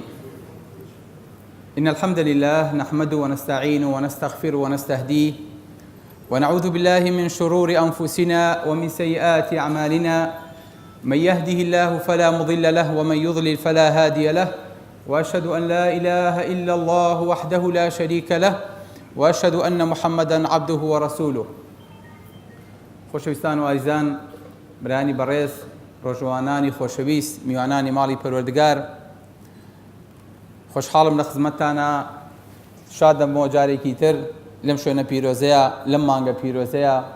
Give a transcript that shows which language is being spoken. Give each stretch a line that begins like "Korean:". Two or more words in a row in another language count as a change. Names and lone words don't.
Arabic: إن الحمد لله نحمده ونستعينه ونستغفره ونستهديه ونعوذ بالله من شرور أنفسنا ومن سيئات أعمالنا، من يهده الله فلا مضل له ومن يضلل فلا هادي له، وأشهد أن لا إله إلا الله وحده لا شريك له، وأشهد أن محمدا عبده ورسوله.
Central Kurdish: خۆشەویستان و ئازیزان، برانی بەڕێز، ڕۆژوانانی خۆشەویست، میوانانی ماڵی پەروەردگار، خۆشحاڵم لە خزمەتتانە، شادم بۆ جارێکی تر لەم شوێنە پیرۆزەیە، لەم مانگە پیرۆزەیە.